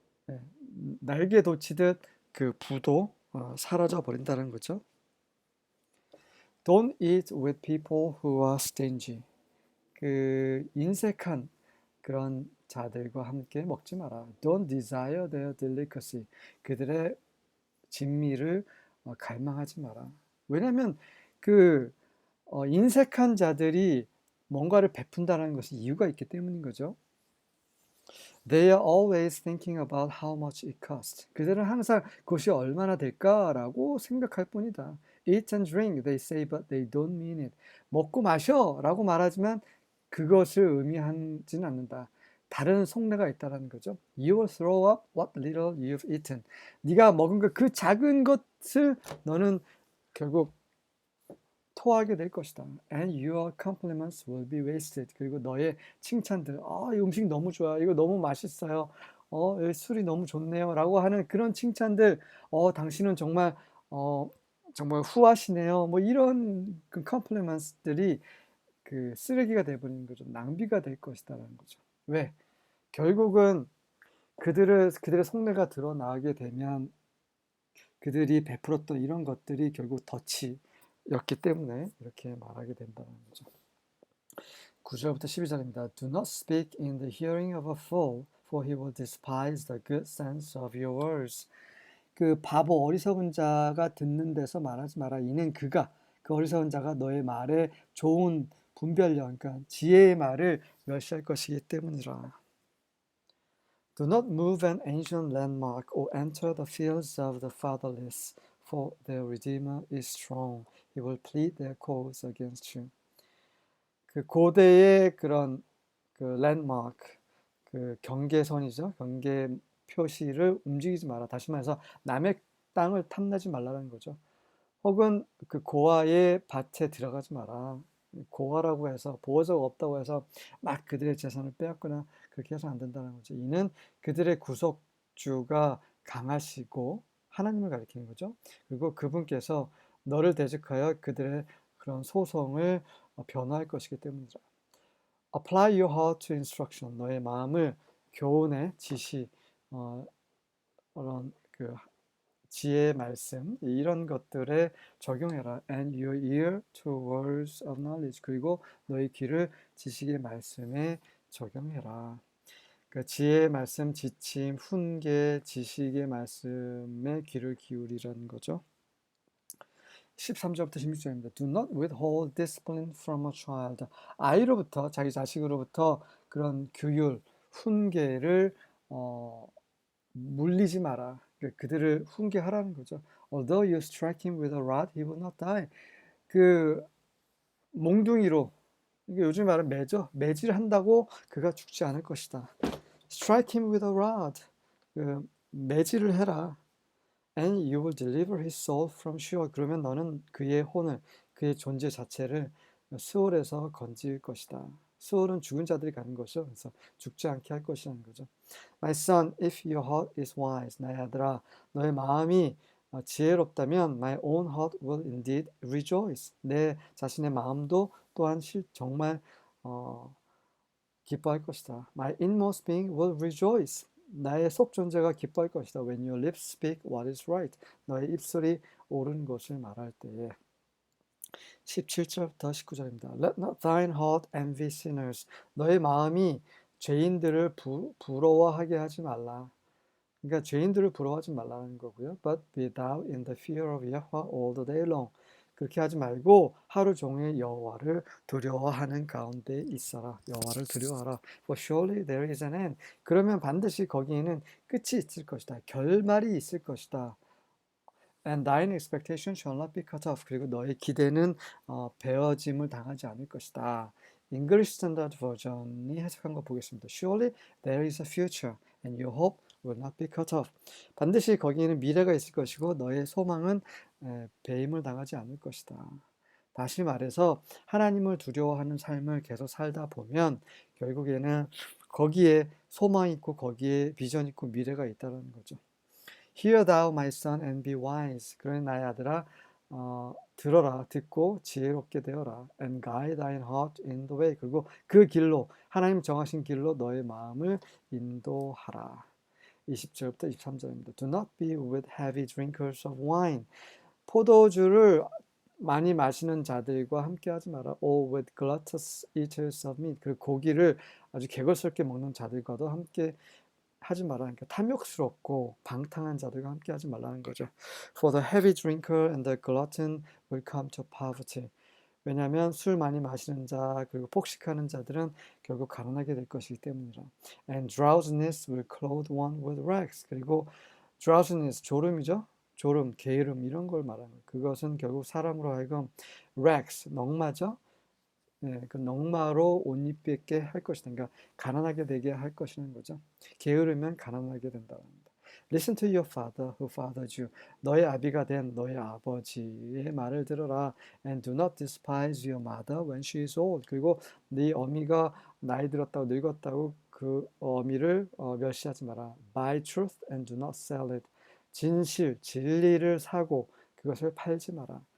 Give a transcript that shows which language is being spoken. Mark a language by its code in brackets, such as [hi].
[ko] 네, 날개 돋치듯 부도 사라져 버린다는 거죠. [en] Don't eat with people who are stingy. [ko] 인색한 그런 자들과 함께 먹지 마라. [en] Don't desire their delicacy. [ko] 그들의 진미를 갈망하지 마라. 왜냐하면 인색한 자들이 뭔가를 베푼다는 것이 이유가 있기 때문인 거죠. [en] They are always thinking about how much it costs. [ko] 그들은 항상 그것이 얼마나 될까라고 생각할 뿐이다. [en] Eat and drink, they say, but they don't mean it. [ko] 먹고 마셔라고 말하지만 그것을 의미하지는 않는다. 다른 속내가 있다라는 거죠. [en] You will throw up what little you've eaten. [ko] 네가 먹은 그 작은 것을 너는 결국 토하게 될 것이다. [en] And your compliments will be wasted. [ko] 그리고 너의 칭찬들, 이 음식 너무 좋아, 이거 너무 맛있어요, 이 술이 너무 좋네요, 라고 하는 그런 칭찬들, 당신은 정말, 정말 후하시네요. 뭐 이런 그 compliments들이 그 쓰레기가 돼버리는 거죠. 낭비가 될 것이다라는 거죠. 왜? 결국은 그들의 속내가 드러나게 되면 그들이 베풀었던 이런 것들이 결국 덫이었기 때문에 이렇게 말하게 된다는 거죠. 9절부터 12절입니다. [en] Do not speak in the hearing of a fool, for he will despise the good sense of your words. [ko] 그 바보 어리석은 자가 듣는 데서 말하지 마라. 이는 그 어리석은 자가 너의 말에 좋은 분별력, 그러니까 지혜의 말을 멸시할 것이기 때문이라. [en] Do not move an ancient landmark or enter the fields of the fatherless, for their Redeemer is strong. He will plead their cause against you. [ko] 그 고대의 그런 그 랜드마크, 그 경계선이죠. 경계 표시를 움직이지 마라. 다시 말해서 남의 땅을 탐내지 말라는 거죠. 혹은 그 고아의 밭에 들어가지 마라. 고아라고 해서 보호자가 없다고 해서 막 그들의 재산을 빼앗거나 그렇게 해서 안 된다는 거죠. 이는 그들의 구속주가 강하시고 하나님을 가리키는 거죠. 그리고 그분께서 너를 대적하여 그들의 그런 소송을 변호할 것이기 때문이다. [en] Apply your heart to instruction. [ko] 너의 마음을 교훈의 지시, 그런 그 지혜의 말씀 이런 것들에 적용해라. [en] And your ear to words of knowledge. [ko] 그리고 너의 귀를 지식의 말씀에 적용해라. 그 지혜의 말씀, 지침, 훈계, 지식의 말씀에 귀를 기울이라는 거죠. 13절부터 16절입니다. [en] Do not withhold discipline from a child. [ko] 아이로부터, 자기 자식으로부터 그런 규율, 훈계를 물리지 마라. 그들을 훈계하라는 거죠. [en] Although you strike him with a rod, he will not die. [ko] 그 몽둥이로, 이게 요즘 말은 매질 한다고 그가 죽지 않을 것이다. [en] Strike him with a rod. [ko] 그 매질을 해라. [en] And you will deliver his soul from Sheol. [ko] 그러면 너는 그의 혼을, 그의 존재 자체를 수월에서 건질 것이다. 수월은 죽은 자들이 가는 것이죠. 그래서 죽지 않게 할 것이라는 거죠. [en] My son, if your heart is wise, [ko] 나의 아들아, 너의 마음이 지혜롭다면 [en] my own heart will indeed rejoice. [ko] 내 자신의 마음도 또한 정말 기뻐할 것이다. [en] My inmost being will rejoice. [ko] 나의 속 존재가 기뻐할 것이다. [en] When your lips speak what is right. [ko] 너의 입술이 옳은 것을 말할 때에. 17절부터 19절입니다. [en] Let not thine heart envy sinners. [ko] 너의 마음이 죄인들을 부러워하게 하지 말라. 그러니까 죄인들을 부러워하지 말라는 거고요. [en] But be thou in the fear of Yahweh all the day long. [ko] 그렇게 하지 말고 하루 종일 여호와를 두려워하는 가운데 있어라. 여호와를 두려워하라. [en] For surely there is an end. [ko] 그러면 반드시 거기에는 끝이 있을 것이다. 결말이 있을 것이다. [en] And thine expectation shall not be cut off. [ko] 그리고 너의 기대는 베어짐을 당하지 않을 것이다. English Standard Version이 해석한 거 보겠습니다. [en] Surely there is a future, and your hope will not be cut off. [ko] 반드시 거기에는 미래가 있을 것이고 너의 소망은 배임을 당하지 않을 것이다. 다시 말해서 하나님을 두려워하는 삶을 계속 살다 보면 결국에는 거기에 소망이 있고 거기에 비전 있고 미래가 있다는 거죠. [en] Hear thou my son and be wise. [ko] 그러니 나의 아들아 들어라 듣고 지혜롭게 되어라. [en] And guide thine heart in the way. [ko] 그리고 그 길로 하나님 정하신 길로 너의 마음을 인도하라. 20절부터 23절입니다. [en] Do not be with heavy drinkers of wine. [ko] 포도주를 많이 마시는 자들과 함께 하지 마라. [en] Or with gluttonous eaters of meat. [ko] 그리고 고기를 아주 개걸스럽게 먹는 자들과도 함께 하지 말라. 그러니까 탐욕스럽고 방탕한 자들과 함께 하지 말라는 거죠. [en] For the heavy drinker and the glutton will come to poverty. [ko] 왜냐하면 술 많이 마시는 자 그리고 폭식하는 자들은 결국 가난하게 될 것이기 때문이라. [en] And drowsiness will clothe one with rags. [ko] 그리고 drowsiness 졸음이죠. 졸음, 게으름 이런 걸 말하는 거예요. 그것은 결국 사람으로 하여금 rags 넉마죠. 예, 그 넉마로 옷 입게 할 것이다. 그러니까 가난하게 되게 할 것이라는 거죠. 게으르면 가난하게 된다는 겁니다. [en] Listen to your father who fathered you. [ko] 너의 아비가 된 너의 아버지의 말을 들어라. [en] And do not despise your mother when she is old. [ko] 그리고 네 어미가 나이 들었다고 늙었다고 그 어미를 멸시하지 마라. [en] Buy truth and do not sell it. [ko] 진실, 진리를 사고 그것을 팔지 마라.